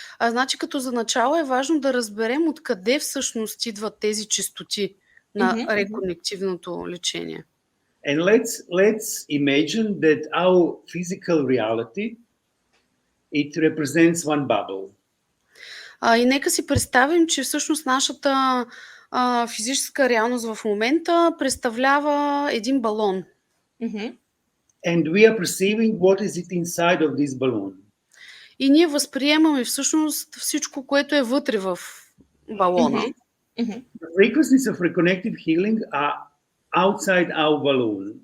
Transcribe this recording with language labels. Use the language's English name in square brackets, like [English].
[Bulgarian] Значи като за начало е важно да разберем откъде всъщност идват тези честоти на Мгм. реконективното лечение. [English] And let's imagine that our physical reality, it represents one bubble. [Bulgarian] И нека си представим, че всъщност нашата физическа реалност в момента представлява един балон. Мгм. [English] And we are perceiving what is it inside of this balloon. [Bulgarian] И ние възприемаме всъщност всичко, което е вътре в балона. Мгм. Мгм. [English] The frequencies of reconnective healing are outside our balloon.